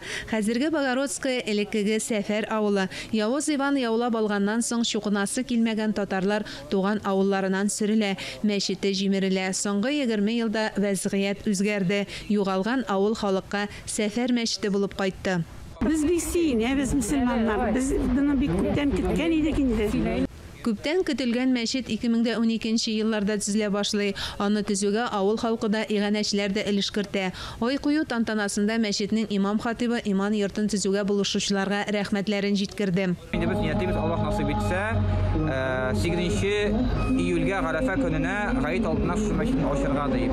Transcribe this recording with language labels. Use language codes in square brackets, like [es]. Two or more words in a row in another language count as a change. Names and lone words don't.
[tt] Хәзерге Богородская элеккеге Сәфәр авылы. Явыз Иван яулап алганнан соң чукынасы килмәгән татарлар туган авылларынан сөрелә, мәчете җимерелә. Соңгы 20 елда вәзгыять үзгәрде. Югалган авыл халыкка Сәфәр мәчете булып кайтты. Biz bik biz Müslümanlar, biz bunu bir küpten kütken idik indi. Күптән көтелгән мәчет 2012 елларда төзелә башлый. Аны төзүгә авыл халкы да, иганәчеләр дә өлеш кертә. Ай кую тантанасында мәчетнең имам хатибы иман йортын төзүгә булышучыларга рәхмәтләрен җиткерде. Инде без ниятебез, Аллаһ насыйп итсә, 8 июльгә Гарафа көненә гаит алдына шу мәчетне ачырга дип.